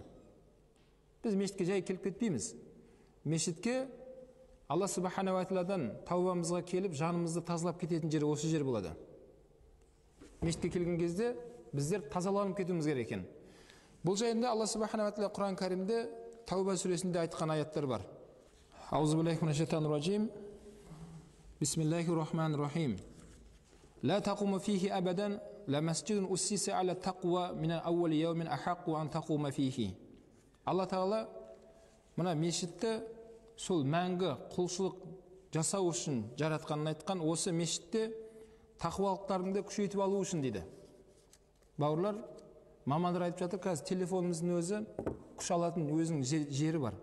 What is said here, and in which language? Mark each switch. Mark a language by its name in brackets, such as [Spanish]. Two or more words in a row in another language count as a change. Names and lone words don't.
[Kazakh] Біз мешітке жай келіп кетпейміз. Мешітке Алла [Arabic] سبحانه و تعالى [Kazakh] тәубамызға келіп, жанымызды тазалап кететін жері осы жер болады. Мешітке келген кезде біздер тазаланып кетуіміз керек екен. Бұл жайында Алла [Arabic] سبحانه و تعالى [Kazakh] Құран кәрімде Тәуба сүресінде айтқан аяттар бар. [Arabic] أعوذ بالله من الشيطان الرجيم. بسم الله الرحمن الرحيم. لا تقوم فيه أبدا لمسجد أسس على التقوى من أول يوم أحق أن تقوم فيه. [Kazakh] Алла Тағала мына мешітті сол мәңгі құлшылық жасау үшін жаратқанын айтқан, осы мешітте тақуалықтарыңды күшейтіп алу үшін дейді. Бауырлар, мамандар айтып жатыр, қазір телефонымыздың өзі күш алатын өзінің жері бар.